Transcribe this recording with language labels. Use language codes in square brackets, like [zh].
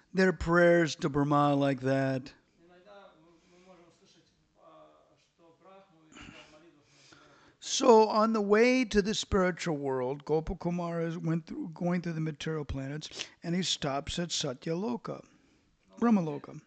[en] There are prayers to Brahma like that. [ru] Иногда мы можем слышать, что Брахму иногда в молитвах называют верховным. [en] So on the way to the spiritual world, Gopakumara going through the material planets, and he stops at Satyaloka, Brahmaloka.